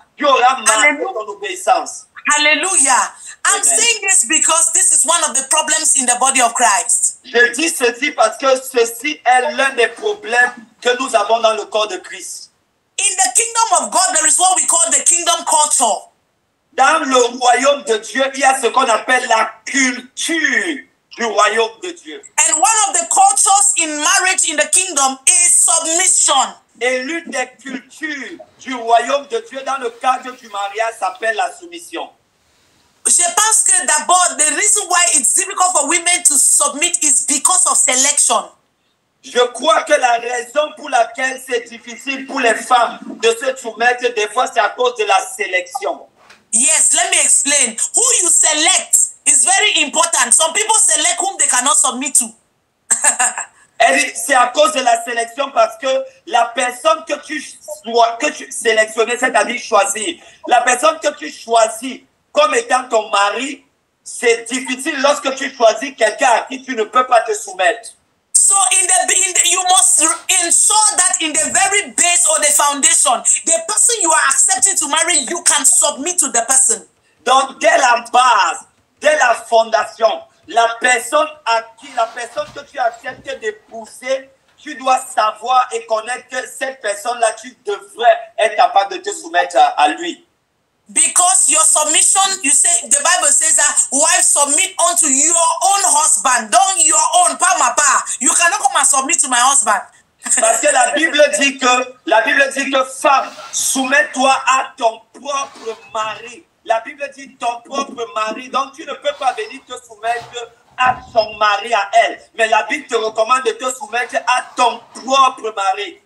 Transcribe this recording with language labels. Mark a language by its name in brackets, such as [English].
[French] Dieu aura marqué ton obéissance. [English] Hallelujah. I'm saying this because this is one of the problems in the body of Christ. [French] Je dis ceci parce que ceci est l'un des problèmes que nous avons dans le corps de Christ. [English] In the kingdom of God, there is what we call the kingdom culture. [French] Dans le royaume de Dieu, il y a ce qu'on appelle la culture du royaume de Dieu. [English] And one of the cultures in marriage in the kingdom is submission. [French] Et l'une des cultures du royaume de Dieu dans le cadre du mariage s'appelle la soumission. Je pense que d'abord, [English] the reason why it's difficult for women to submit is because of selection. [French] Je crois que la raison pour laquelle c'est difficile pour les femmes de se soumettre, des fois, c'est à cause de la sélection. [English] Yes, let me explain. Who you select is very important. Some people select whom they cannot submit to. [French] C'est à cause de la sélection parce que la personne que tu sélectionnes, c'est-à-dire choisir, la personne que tu choisis comme étant ton mari, c'est difficile lorsque tu choisis quelqu'un à qui tu ne peux pas te soumettre. [English] So you must ensure that in the very base or the foundation, the person you are accepting to marry, you can submit to the person. [French] Donc, dès la base, dès la fondation, la personne que tu acceptes d'épouser, tu dois savoir et connaître que cette personne-là, tu devrais être capable de te soumettre à lui. [English] Because your submission, you say, the Bible says that wife submit unto your own husband, don't your own, [French] pas ma part. [English] You cannot come and submit to my husband. [French] Parce que la Bible dit que femme, soumets-toi à ton propre mari. La Bible dit ton propre mari, donc tu ne peux pas venir te soumettre à son mari, à elle. Mais la Bible te recommande de te soumettre à ton propre mari.